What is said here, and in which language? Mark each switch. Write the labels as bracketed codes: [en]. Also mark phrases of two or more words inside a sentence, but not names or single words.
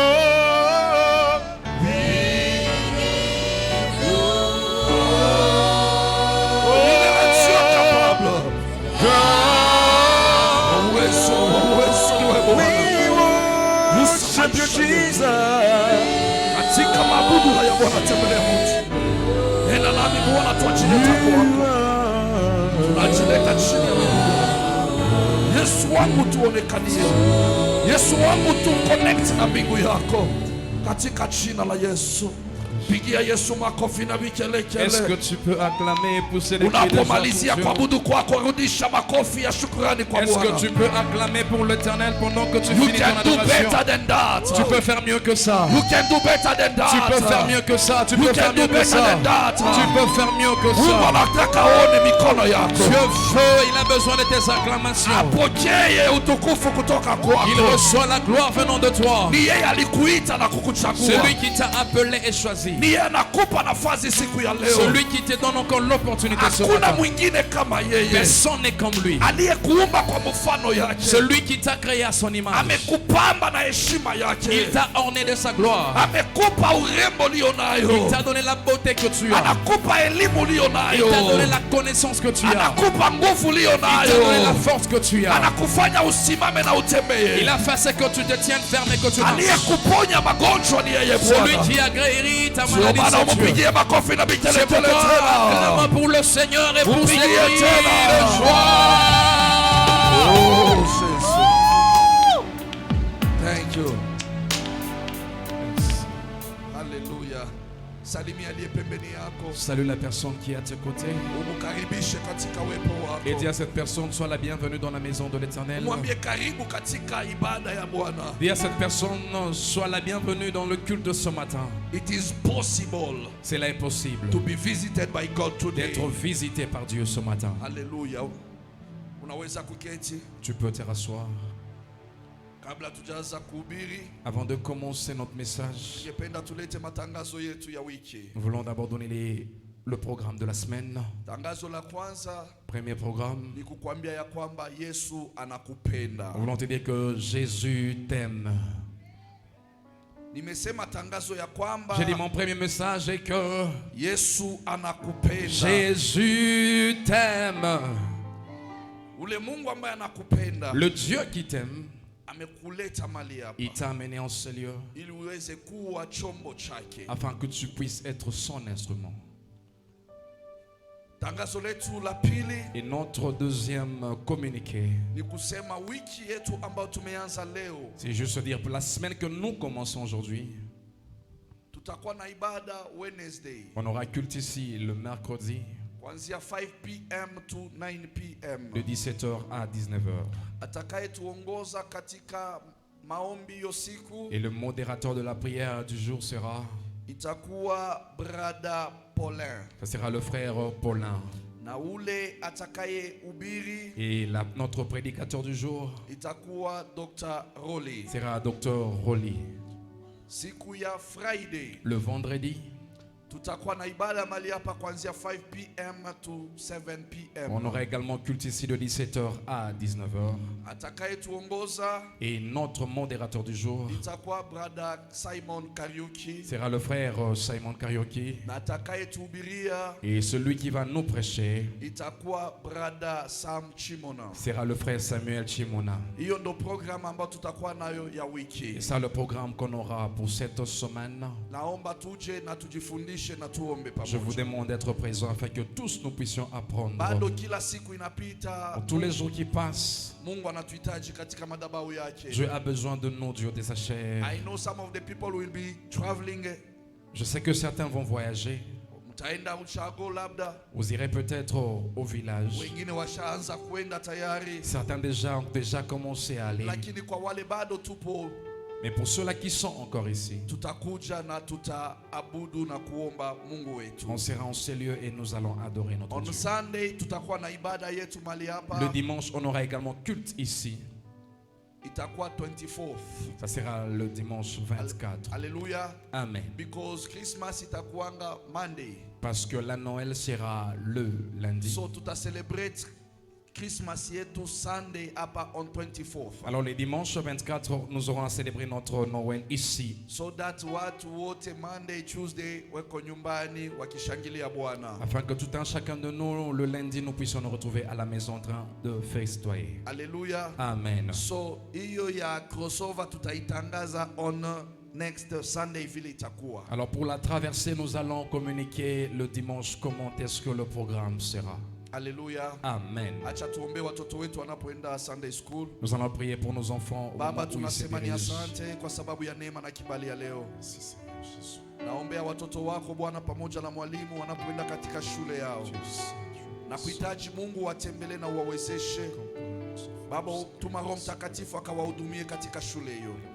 [en] We give you all. Worship you, Jesus. [sw] Katika mabudu haya Bwana tembelea mtu. Nenda nami Bwana tuachilie tako wako. Tunajileta chini ya miguu. Yesu wangu tuonekanie. Yesu wangu tuconnect na mbingu yako. Katika jina la Yesu. Pigia Yesu makofi na vikelele. [fr] Est-ce que tu peux acclamer pour célébrer [sw] unapomalizia kuabudu kwako rudisha makofi ya shukrani kwa Bwana. [fr] Est-ce que tu peux acclamer pour l'Éternel pendant que tu [en] you [fr] finis ton [en] can do [fr] adoration? [en] better than that. [fr] Tu peux faire mieux que ça. [en] You can do better than that. [fr] Tu peux faire mieux que ça. Tu [en] You [fr] peux [en] can [fr] faire [en] do [fr] mieux que [en] better [fr] ça. [en] than that. [fr] Tu peux faire mieux que [sw] Mungu [fr] ça. [sw] anataka aone mikono yako. [fr] Dieu veut, il a besoin de tes acclamations. [sw] Apokee utukufu kutoka kwako. [fr] Il reçoit la gloire venant de toi. [sw] Ni yeye alikuita na kukuchagua. [fr] Celui qui t'a appelé et choisi. [sw] Ni yeye anakupa nafasi siku ya leo. [fr] Celui qui te donne encore l'opportunité ce [sw] Hakuna [fr] matin. [sw] mwingine kama yeye. [fr] Personne n'est comme lui. [sw] Aliyekuumba kwa mfano yake. [fr] Celui qui t'a créé à son image. [sw] Amekupamba na heshima yake. [fr] Il t'a orné de sa gloire. [sw] Amekupa urembo ulionayo. [fr] Il t'a donné la beauté que tu as. [sw] Anakupa elimu ulionayo. [fr] Il t'a donné la connaissance que tu as. [sw] Anakupa nguvu [fr] Il t'a [sw] ulionayo. [fr] donné la force que tu as. [sw] Anakufanya usimame na utembee. [fr] Il a fait ce que tu te tiennes ferme et que tu marches. [sw] Aliyekuponya magonjwa ni yeye Bwana. [fr] Celui qui a guéri ta [sw] Sio [fr] maladie, [sw] maana [fr] c'est Dieu. [sw] umpigie makofi na vigelegele [fr] C'est pourquoi [sw] tena. [fr] acclame pour le Seigneur et pour ses [sw] Umpigie [fr] cris [sw] tena. [fr] de joie. [en] Oh, Jesus. Thank you. Hallelujah. [sw] Salimia aliye pembeni yako. [fr] Salue la personne qui est à tes côtés. [sw] Umukaribishe katika uwepo [fr] Et dis [sw] wako. [fr] à cette personne, sois la bienvenue dans la maison de l'Éternel. [sw] Mwambie karibu katika ibada ya Bwana. [fr] Dis à cette personne, sois la bienvenue dans le culte de ce matin. [en] It is possible [fr] C'est là impossible [en] to be visited by God today. [fr] d'être visité par Dieu ce matin. [sw] Hallelujah. Unaweza kuketi [fr] Tu peux te rasseoir. [sw] kabla tujaanza kuhubiri. [fr] Avant de commencer notre message, [sw] Ningependa tulete matangazo yetu ya wiki. [fr] nous voulons d'abord donner le programme de la semaine. [sw] Tangazo la kwanza [fr] Premier programme. [sw] ni kukwambia ya kwamba Yesu anakupenda. [fr] Nous voulons te dire que Jésus t'aime. [sw] Nimesema tangazo ya kwamba [fr] J'ai dit mon premier message est que [sw] Yesu anakupenda. [fr] Jésus t'aime. [sw] Ule Mungu ambaye anakupenda [fr] Le Dieu qui t'aime, [sw] amekuleta mali hapa [fr] il t'a amené en ce lieu [sw] ili uweze kuwa chombo chake. [fr] afin que tu puisses être son instrument. [sw] Tangazo letu la pili [fr] Et notre deuxième communiqué, [sw] ni kusema wiki yetu ambayo tumeanza leo [fr] c'est juste dire pour la semaine que nous commençons aujourd'hui, [sw] tutakuwa na ibada Wednesday [fr] on aura culte ici le mercredi [sw] kuanzia [en] 5 p.m. to 9 p.m. [fr] de 17h à 19h. [sw] Atakayetuongoza katika maombi hiyo siku [fr] Et le modérateur de la prière du jour sera, [sw] itakuwa Brada Paulin, [fr] ça sera le frère Paulin. [sw] na ule atakayehubiri [fr] Et notre prédicateur du jour [sw] itakuwa Dr. Rolly. [fr] sera Dr. Rolly. [sw] Siku ya Friday [fr] Le vendredi, [sw] Tutakuwa na ibada mali hapa kuanzia [en] 5 p.m. to 7 p.m. [fr] On aura également culte ici de 17h à 19h. [sw] Atakayetuongoza [fr] Et notre modérateur du jour [sw] itakuwa brother Simon Kariuki. [fr] sera le frère Simon Karaoke. [sw] Na atakayetuhubiria [fr] Et celui qui va nous prêcher [sw] itakuwa brother Sam Chimona. [fr] sera le frère Samuel Chimona. [sw] Hiyo ndo program ambayo tutakuwa nayo ya wiki. [fr] Et ça, le programme qu'on aura pour cette semaine. [sw] Naomba tuje na tujifundishe na tuombe [fr] Je vous [sw] pamoja. [fr] demande d'être présents afin que tous nous puissions apprendre. [sw] Bado kila siku inapita, [fr] Pour tous les jours qui passent, [sw] Mungu anatuhitaji katika madhabahu yake. [fr] Dieu a besoin de nous, Dieu de sa chair. [en] I know some of the people will be traveling. [fr] Je sais que certains vont voyager. [sw] Mtaenda Ushago labda, [fr] Vous irez peut-être au village. [sw] wengine washaanza kwenda tayari, [fr] Certains ont déjà commencé à aller. [sw] lakini kwa wale bado tupo, [fr] Mais pour ceux-là qui sont encore ici, [sw] tutakuja na tutaabudu na kuomba Mungu wetu. [fr] on sera en ces lieux et nous allons adorer notre On Dieu. [sw] Sunday tutakuwa na ibada yetu mali [fr] Le [sw] hapa, [fr] dimanche, on aura également culte ici. [sw] itakuwa 24th. [fr] Ça sera le dimanche 24. Hallelujah. Amen. [sw] Because Christmas itakuanga Monday. [fr] Parce que la Noël sera le lundi. [sw] So tuta celebrate Christmas yetu Sunday hapa [en] on 24th. [fr] Alors les dimanches 24, nous aurons à célébrer notre Noël ici. [en] So that [sw] watu wote Monday, Tuesday weko nyumbani wakishangilia Bwana. [fr] Afin que tout un chacun de nous, le lundi, nous puissions nous retrouver à la maison en train de festoyer. Hallelujah. Amen. [sw] So hiyo ya crossover tutaitangaza [en] on next Sunday [sw] vile itakuwa. [fr] Alors pour la traversée, nous allons communiquer le dimanche comment est-ce que le programme sera. Hallelujah. Amen. [sw] Acha tuombe watoto wetu wanapoenda [en] Sunday school. [fr] Nous allons prier pour nos enfants au moment [sw] Baba, [fr] où ils se [sw] tunasema ni [fr] dirigent. [sw] asante kwa sababu ya neema na kibali ya leo. Naombea watoto wako Bwana pamoja na mwalimu wanapoenda katika shule yao. Na kuhitaji Mungu watembelee na uwawezeshe. Baba, tuma Roho Mtakatifu akawahudumie katika shule hiyo.